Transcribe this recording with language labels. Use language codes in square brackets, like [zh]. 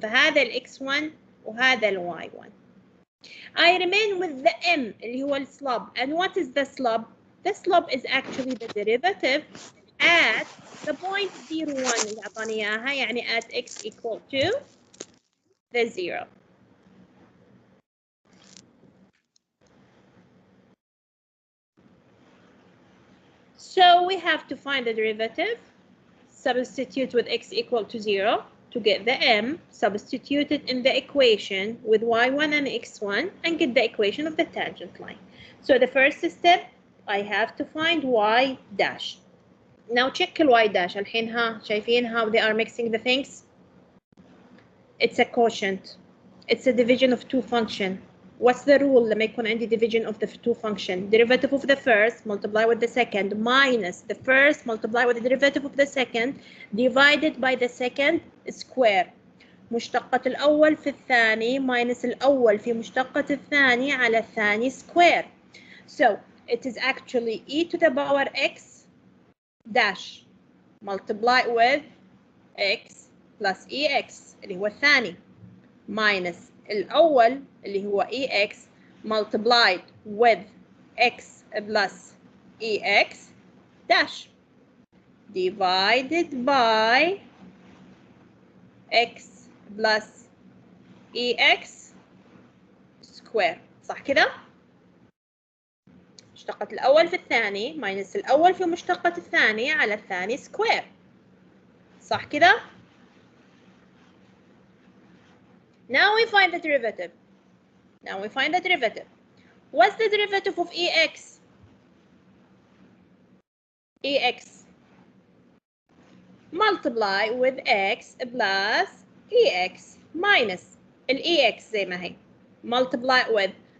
[ar] فهذا ال x1 وهذا ال y1. [en] I remain with the m [ar] اللي هو السلوب. [en] And what is the slope? The slope is actually the derivative at the point 0, 1 [ar] اللي أعطاني إياها, يعني [en] at x equal to the 0. So we have to find the derivative, substitute with x equal to 0 to get the m, substitute it in the equation with y1 and x1 and get the equation of the tangent line. So the first step, I have to find y dash. Now check ال y dash. [ar] الحين ها شايفين [en] how they are mixing the things? It's a quotient. It's a division of two function. What's the rule [ar] لما يكون عندي [en] division of the two function? Derivative of the first multiply with the second minus the first multiply with the derivative of the second divided by the second square. [ar] مشتقة الأول في الثاني [en] minus [ar] الأول في مشتقة الثاني على الثاني square. [en] So it is actually e to the power x dash multiply with x plus ex [ar] اللي هو الثاني [en] minus [ar] الأول اللي هو [en] ex multiplied with x plus ex dash divided by x plus ex square. [ar] صح كده؟ مشتقة الأول في الثاني ماينس الأول في مشتقة الثاني على الثاني سكوير. صح كده؟ [en] Now we find the derivative. Now we find the derivative. What's the derivative of EX? EX. Multiply with X plus EX minus ال EX [ar] زي ما هي. [en] Multiply with.